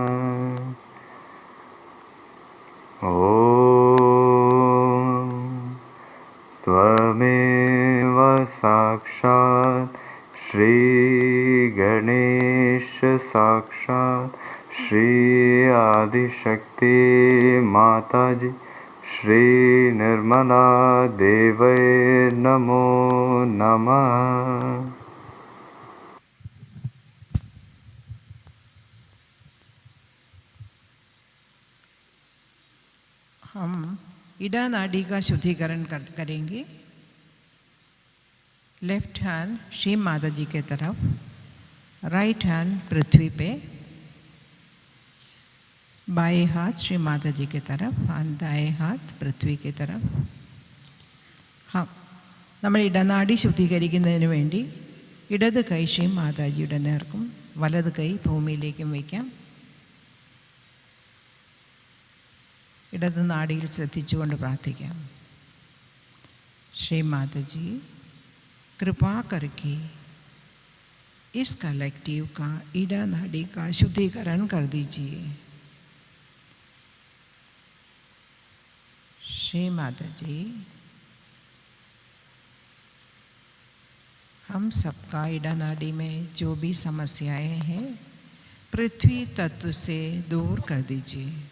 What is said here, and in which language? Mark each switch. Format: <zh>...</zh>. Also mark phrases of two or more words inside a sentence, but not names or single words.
<sa>ओम त्वमेव साक्षात् श्री गणेश साक्षात् श्री आदिशक्ति माताजी श्री निर्मला देवै नमो नमः.</sa> <hi>हम इडा नाड़ी का शुद्धिकरण करेंगे।</hi> <en>left hand</en> <hi>श्री माता जी के तरफ,</hi> <en>right hand</en> <hi>पृथ्वी पे, बाएं हाथ श्री माता जी के तरफ और दाएं हाथ पृथ्वी के तरफ. हाँ,</hi> <ml>നമ്മൾ ഇടനാടി ശുദ്ധീകരിക്കുന്നതിന് വേണ്ടി ഇടത് കൈ ശ്രീ മാതാജിയുടെ നേർക്കും വലത് കൈ ഭൂമിയിലേക്കും വയ്ക്കാം. ഇടത് നാടിയിൽ ശ്രദ്ധിച്ചുകൊണ്ട് പ്രാർത്ഥിക്കാം.</ml> <hi>श्री माता जी, कृपा करके इस कलेक्टिव का ईडा नाड़ी का शुद्धिकरण कर दीजिए. श्री माता जी, हम सबका ईडा नाड़ी में जो भी समस्याएं हैं पृथ्वी तत्व से दूर कर दीजिए.</hi>